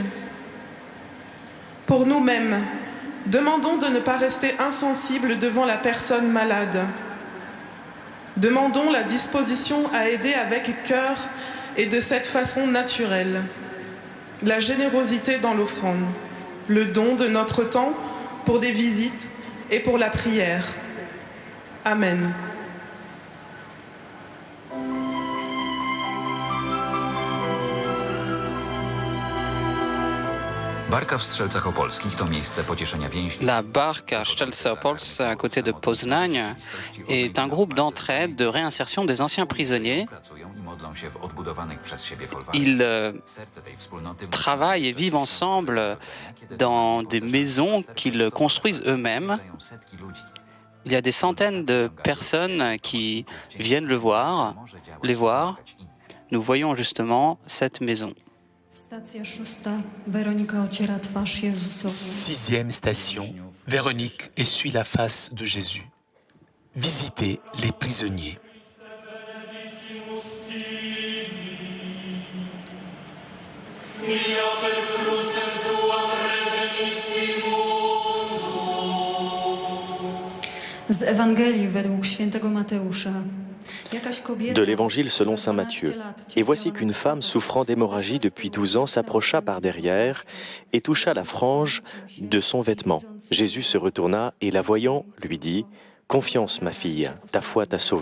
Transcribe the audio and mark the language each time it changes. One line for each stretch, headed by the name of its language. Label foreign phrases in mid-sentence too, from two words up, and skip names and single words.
French: Pour nous-mêmes, demandons de ne pas rester insensibles devant la personne malade. Demandons la disposition à aider avec cœur et de cette façon naturelle. La générosité dans l'offrande, le don de notre temps pour des visites et pour la prière. Amen.
Polish: Barka w Strzelcach Opolskich to miejsce pocieszenia więźniów.
French: La Barque à Strzelce Opolsce, à côté de Poznań, est un groupe d'entraide, de réinsertion des anciens prisonniers. Ils travaillent et vivent ensemble dans des maisons qu'ils construisent eux-mêmes. Il y a des centaines de personnes qui viennent les voir. Nous voyons justement cette maison. Sixième station, Véronique essuie la face de Jésus. Visiter les prisonniers.
Polish: Z Ewangelii według świętego Mateusza.
French: De l'évangile selon saint Matthieu. Et voici qu'une femme souffrant d'hémorragie depuis 12 ans s'approcha par derrière et toucha la frange de son vêtement. Jésus se retourna et la voyant, lui dit « Confiance, ma fille, ta foi t'a sauvée.